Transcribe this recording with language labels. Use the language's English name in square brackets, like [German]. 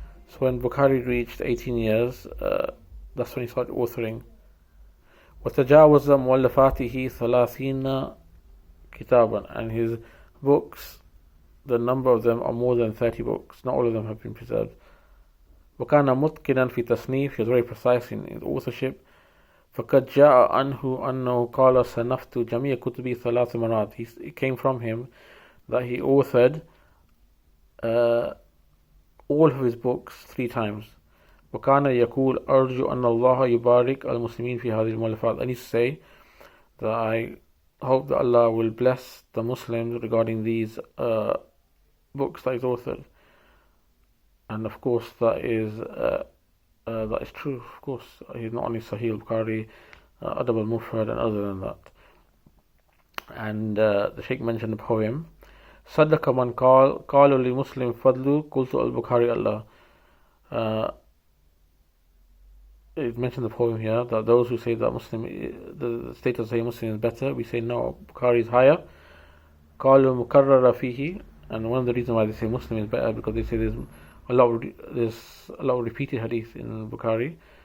[English] So when Bukhari reached 18 years, that's when he started authoring. [Arabic] وتجاوز مؤلفاته 30 كتابا. [English] And his books, the number of them are more than 30 books. Not all of them have been preserved. [Arabic] وكان متقنا في تصنيف. [English] He was very precise in his authorship. [Arabic] فقد جاء عنه أنه قال صنفت جميع كتبي 3 مرات. [English] It came from him that he authored all of his books 3 times. [Arabic] وكان يقول أرجو أن الله يبارك المسلمين في هذه المؤلفات. [English] I need to say that I hope that Allah will bless the Muslims regarding these books that he's authored. And of course that is true. Of course, he's not only Sahih al-Bukhari, Adab al-Mufrad, and other than that. And the Shaykh mentioned a poem. [Arabic] صدق من قالوا لمسلم فضل قلت البخاري الله. [English] It mentioned the poem here that those who say that the status of Sahih Muslim is better, we say no, Bukhari is higher. [Arabic] قالوا مكرر فيه. [English] And one of the reasons why they say Muslim is better, because they say there's a lot of repeated hadith in Bukhari.